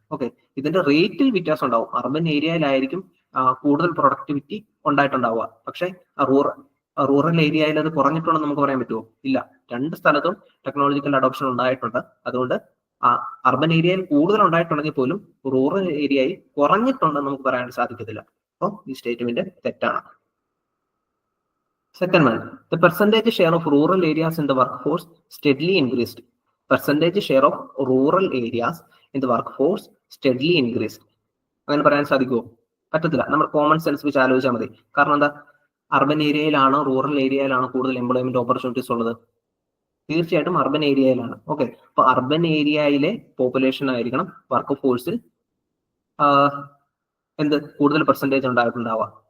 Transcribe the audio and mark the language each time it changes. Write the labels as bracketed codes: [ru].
[ml] Okay, ഇതിന്റെ റേറ്റിൽ വ്യത്യാസം ഉണ്ടാവും. അർബൻ ഏരിയയിലായിരിക്കും കൂടുതൽ പ്രൊഡക്ടിവിറ്റി ഉണ്ടായിട്ടുണ്ടാവുക, പക്ഷെ റൂറൽ ഏരിയയിൽ അത് കുറഞ്ഞിട്ടുണ്ടെന്ന് നമുക്ക് പറയാൻ പറ്റുമോ? ഇല്ല, രണ്ട് സ്ഥലത്തും ടെക്നോളജിക്കൽ അഡോപ്ഷൻ ഉണ്ടായിട്ടുണ്ട്. അതുകൊണ്ട് അർബൻ ഏരിയയിൽ കൂടുതൽ ഉണ്ടായിട്ടുണ്ടെങ്കിൽ പോലും റൂറൽ ഏരിയയിൽ കുറഞ്ഞിട്ടുണ്ടെന്ന് നമുക്ക് പറയാൻ സാധിക്കത്തില്ല. അപ്പോൾ ഈ സ്റ്റേറ്റ്മെന്റ് തെറ്റാണ്. [en] Second one, the percentage share of rural areas in the workforce steadily increased. Percentage share of rural areas in the workforce steadily increased. [ml] അങ്ങനെ പറയാൻ സാധിക്കുമോ? പറ്റത്തില്ല. നമ്മൾ കോമൺ സെൻസ് വെച്ച് ആലോചിച്ചാൽ മതി. കാരണം എന്താ, അർബൻ ഏരിയയിലാണോ റൂറൽ ഏരിയയിലാണോ കൂടുതൽ എംപ്ലോയ്മെന്റ് ഓപ്പർച്യൂണിറ്റീസ് ഉള്ളത്? തീർച്ചയായിട്ടും അർബൻ ഏരിയയിലാണ്. ഓക്കെ, അപ്പൊ അർബൻ ഏരിയയിലെ പോപ്പുലേഷൻ ആയിരിക്കണം വർക്ക് ഫോഴ്സിൽ കൂടുതൽ പെർസെന്റേജ് ഉണ്ടായിട്ടുണ്ടാവുക.